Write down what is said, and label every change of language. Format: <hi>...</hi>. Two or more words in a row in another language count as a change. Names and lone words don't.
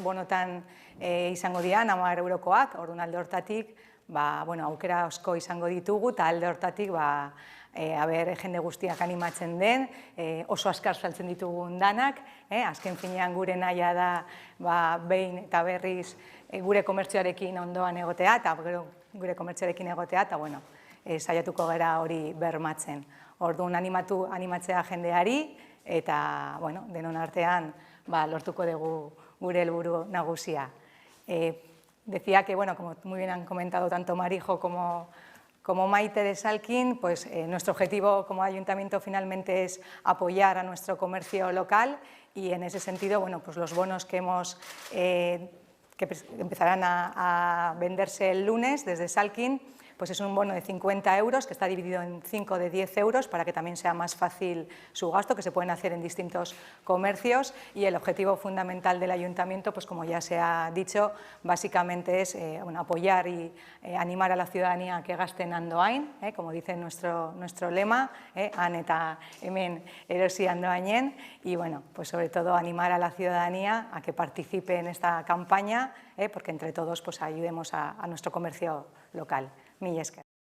<eu>bonotan izango dira, 50 eurokoak, orduan alde hortatik, aukera asko izango ditugu, eta alde hortatik, jende guztiak animatzen den, oso askar saltzen ditugun danak, azken finean gure nahia da, behin eta berriz gure komertzioarekin ondoan egotea, eta gure komertzioarekin egotea, eta, bueno, saiatuko gara hori bermatzen. Orduan animatzea jendeari eta, bueno, denon artean lortuko dugu gure helburu nagusia.</eu> <es>Decía que, bueno, como muy bien han comentado tanto Marijo como Maite de Salkin, pues nuestro objetivo como ayuntamiento finalmente es apoyar a nuestro comercio local y en ese sentido, bueno, pues los bonos que empezarán a venderse el lunes desde Salkin, pues es un bono de 50 euros que está dividido en 5 de 10 euros para que también sea más fácil su gasto, que se pueden hacer en distintos comercios, y el objetivo fundamental del ayuntamiento, pues como ya se ha dicho, básicamente es apoyar y animar a la ciudadanía a que gaste en Andoain, como dice nuestro lema,</es> <eu>Han eta hemen erosi Andoainen,</eu> <es>y bueno, pues sobre todo animar a la ciudadanía a que participe en esta campaña, porque entre todos pues ayudemos a nuestro comercio local.</es> <eu>Mila esker.</eu>